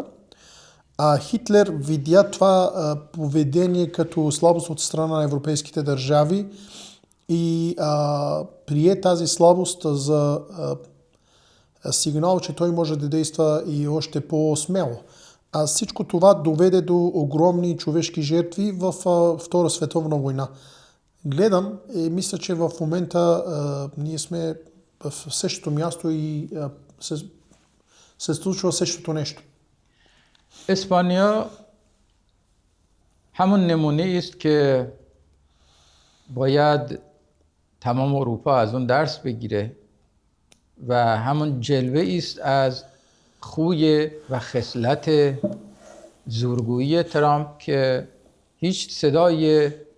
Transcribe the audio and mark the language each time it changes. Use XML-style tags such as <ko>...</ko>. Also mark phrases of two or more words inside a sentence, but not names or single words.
<bg>Хитлер видя това поведение като слабост от страна на европейските държави и прие тази слабост за сигнал, че той може да действа и още по-смело. Всичко това доведе до огромни човешки жертви в Втора световна война. Гледам и мисля, че в момента ние сме в същото място и се случва същото нещо.</bg> <fa>اسپانیا همون نمونه است که باید تمام اروپا از اون درس بگیره و همون جلوه است از خوی و خصلت زورگویی ترامپ که هیچ صدای</fa>